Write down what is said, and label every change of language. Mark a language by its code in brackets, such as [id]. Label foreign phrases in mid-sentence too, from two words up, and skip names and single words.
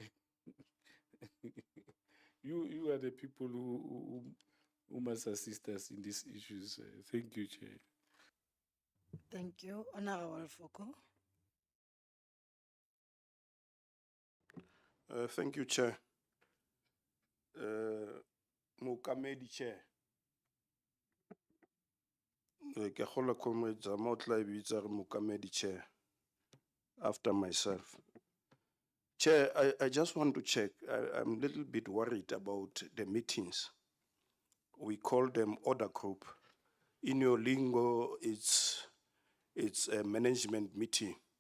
[en] You are the people who must assist us in these issues. Thank you, Chair. Thank you. Honorable Foko. Thank you, Chair. Mookamedi Chair. [st] Ke kgolwa Comrade Zama o tla e bitsa re Mookamedi Chair [en] after myself. Chair, I just want to check. I'm a little bit worried about the meetings. We call them order group. In your lingo, it's a management meeting.